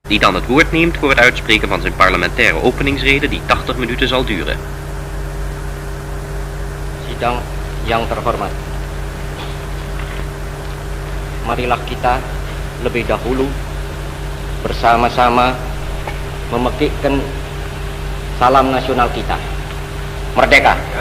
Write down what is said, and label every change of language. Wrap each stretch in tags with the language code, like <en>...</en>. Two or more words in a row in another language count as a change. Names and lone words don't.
<nl>die dan het woord neemt voor het uitspreken van zijn parlementaire openingsrede die 80 minuten zal duren.</nl> <id>Sidang yang terhormat, marilah kita lebih dahulu bersama-sama memekikkan salam nasional kita. Merdeka!</id>